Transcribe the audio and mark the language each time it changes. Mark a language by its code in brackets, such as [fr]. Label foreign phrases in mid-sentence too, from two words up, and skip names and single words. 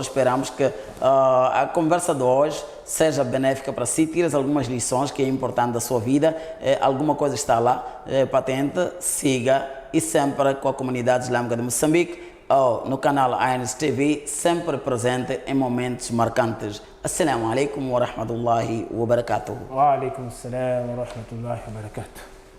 [pt] Esperamos que a conversa de hoje seja benéfica para si, tires algumas lições que é importante da sua vida. Alguma coisa está lá, patente, siga e sempre com a comunidade islâmica de Moçambique. No canal ANS TV, sempre presente em momentos marcantes. [ar] السلام عليكم ورحمة الله وبركاته. وعليكم السلام ورحمة الله وبركاته.